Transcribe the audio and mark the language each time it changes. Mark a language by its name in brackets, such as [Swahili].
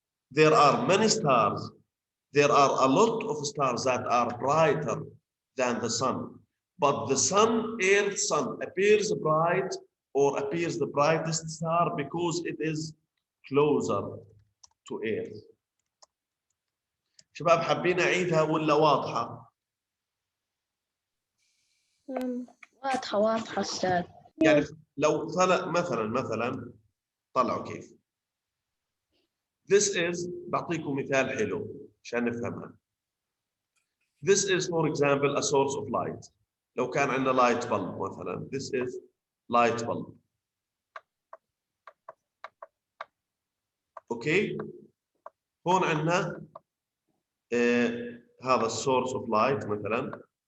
[English] There are many stars. There are a lot of stars that are brighter than the sun. But the sun, Earth's sun, appears bright or appears the brightest star because it is closer to Earth. [Arabic] شباب حابين أعيدها ولا واضحة؟ واضحة أستاذ. يعني لو طلع مثلا طلعوا كيف. [English] This is [Arabic] بعطيكم مثال حلو عشان نفهمها. [English] This is for example a source of light. [Arabic] لو كان عندنا [English] light bulb [Arabic] مثلا. [English] This is light bulb. [Arabic] اوكي هون عندنا هذا [English] السورس of light [Arabic] مثلا.